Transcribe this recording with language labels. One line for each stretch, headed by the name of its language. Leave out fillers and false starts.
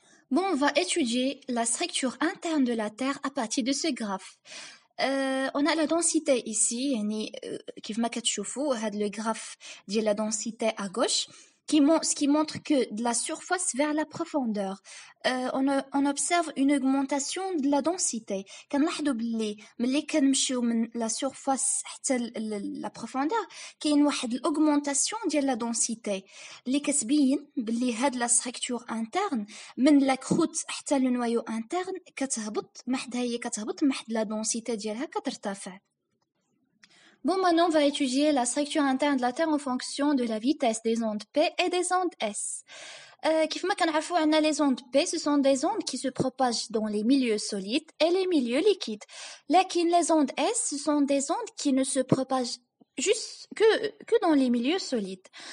French: Bon, on va étudier la structure interne de la Terre à partir de ce graphe. On a la densité ici,
Arabic: يعني كيف ما كتشوفوا هذا
French: le graphe ديال la densité à gauche ce qui montre que de la surface vers la profondeur, on observe une augmentation de la densité.
Arabic: كنلاحظوا باللي ملي كنمشيو من la surface حتى la profondeur كاين واحد l'augmentation ديال la densité اللي كتبين باللي هاد la structure interne من la croûte حتى le noyau interne كتهبط محد la densité ديالها كترتفع.
French: Bon, maintenant, on va étudier la structure interne de la Terre en fonction de la vitesse des ondes P et des ondes S.
Arabic: كيف ما كنعرفوا عندنا
French: les ondes P, ce sont des ondes qui se propagent dans les milieux solides et les milieux liquides.
Arabic: لكن
French: les ondes S, ce sont des ondes qui ne se propagent juste que dans les milieux solides.